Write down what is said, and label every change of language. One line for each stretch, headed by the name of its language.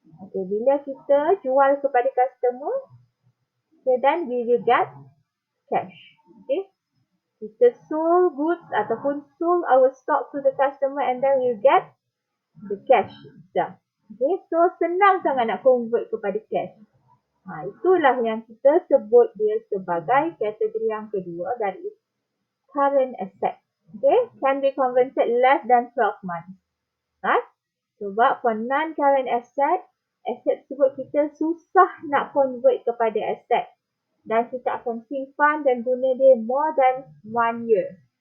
English: Okay,
Malay: bila kita jual kepada customer,
English: okay, then we will get cash. Okay, kita sold goods ataupun sold our stock to the customer and then we will get the cash itself.
Malay: Okay, so senang sangat nak convert kepada cash. Itulah yang kita sebut dia sebagai kategori yang kedua,
English: that is current asset. Okay, can be converted less than 12 months.
Malay: Sebab
English: for non-current asset,
Malay: aset tersebut kita susah nak convert kepada aset. Dan kita akan simpan dan guna dia
English: more than 1 year.